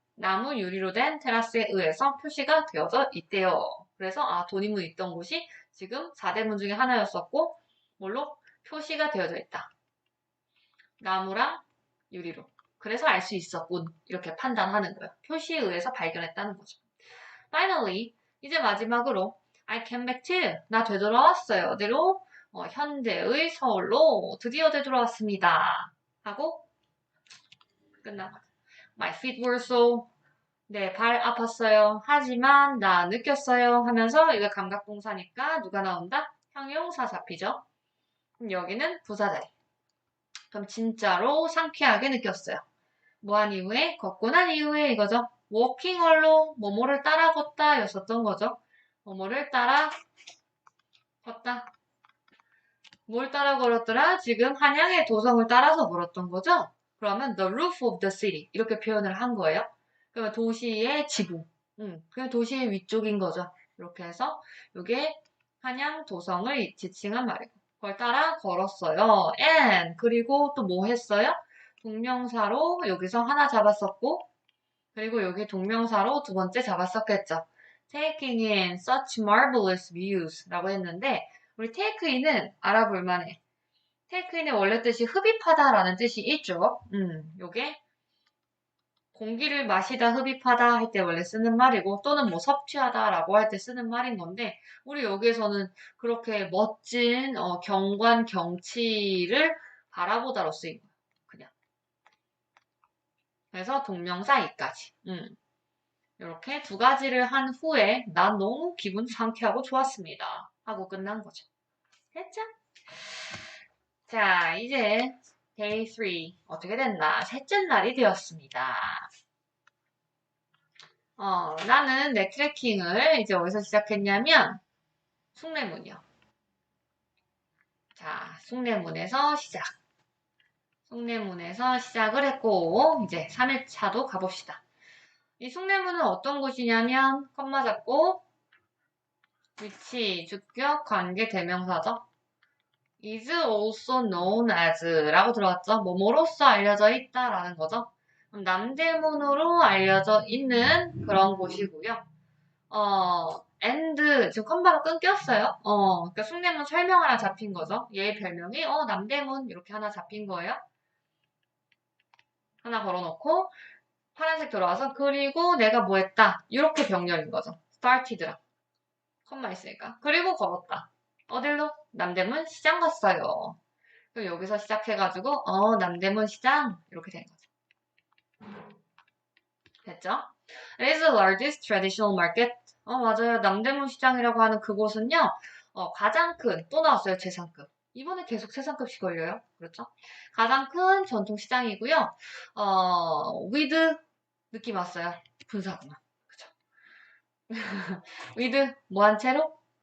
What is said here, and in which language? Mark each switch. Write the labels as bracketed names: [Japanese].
[Korean] 나무 유리로 된 테라스에 의해서 표시가 되어져 있대요. 그래서 돈이문 있던 곳이 지금 4대문 중에 하나였었고 뭘로? 표시가 되어져 있다. 나무랑 유리로. 그래서 알 수 있었군. 이렇게 판단하는 거예요. 표시에 의해서 발견했다는 거죠. [English] Finally, [Korean] 이제 마지막으로 [English] I came back to, [Korean] 나 되돌아왔어요. 어디로? 현재의 서울로 드디어 되돌아왔습니다. 하고 끝나고 [English] My feet were so, [Korean] 네, 발 아팠어요. 하지만 나 느꼈어요. 하면서 이거 감각동사니까 누가 나온다? 형용사 잡히죠? 그럼 여기는 부사자리. 그럼 진짜로 상쾌하게 느꼈어요. 뭐 한 이후에? 걷고 난 이후에 이거죠. [English] walking along, [Korean] 뭐뭐를 따라 걷다 였었던 거죠. 뭐뭐를 따라 걷다. 뭘 따라 걸었더라? 지금 한양의 도성을 따라서 걸었던 거죠? 그러면 [English] the roof of the city [Korean] 이렇게 표현을 한 거예요. 그러면 도시의 지붕, 그냥 도시의 위쪽인 거죠. 이렇게 해서 이게 한양 도성을 지칭한 말이고 그걸 따라 걸었어요. and 그리고 또 뭐 했어요? 동명사로 여기서 하나 잡았었고 그리고 여기 동명사로 두 번째 잡았었겠죠. [English] taking in such marvelous views [Korean] 라고 했는데 우리 take in은 알아볼 만해. take in의 원래 뜻이 흡입하다라는 뜻이 있죠. 요게 공기를 마시다, 흡입하다 할 때 원래 쓰는 말이고 또는 뭐 섭취하다라고 할 때 쓰는 말인 건데 우리 여기에서는 그렇게 멋진 경관, 경치를 바라보다로 쓰인 거예요. 그냥. 그래서 동명사 이까지. 이렇게 두 가지를 한 후에 난 너무 기분 상쾌하고 좋았습니다. 하고 끝난 거죠. 됐죠? 자, 이제 day 3 어떻게 됐나? 셋째 날이 되었습니다. 나는 내 트레킹을 이제 어디서 시작했냐면 숭례문이요. 자, 숭례문에서 시작. 숭례문에서 시작을 했고 이제 3일차도 가봅시다. 이 숭례문은 어떤 곳이냐면 컴마 잡고 위치, 주격, 관계, 대명사죠. [English] is also known as [Korean] 라고 들어갔죠. 뭐뭐로써 알려져 있다라는 거죠. 남대문으로 알려져 있는 그런 곳이고요. and 지금 컴마가 끊겼어요. 그러니까 숭례문 설명 하나 잡힌 거죠. 얘의 별명이 남대문 이렇게 하나 잡힌 거예요. 하나 걸어놓고 파란색 들어와서 그리고 내가 뭐 했다. 이렇게 병렬인 거죠. started라. 컴마 있으니까. 그리고 걸었다. 어딜로? 남대문 시장 갔어요. 그럼 여기서 시작해가지고 남대문 시장 이렇게 된 거죠. 됐죠? [English] It is the largest traditional market. [Korean] 맞아요. 남대문 시장이라고 하는 그곳은요. 가장 큰, 또 나왔어요. 최상급. 이번에 계속 최상급씩 걸려요. 그렇죠? 가장 큰 전통 시장이고요. with 느낌 왔어요. 분사구나. 그쵸? with 뭐 한 채로?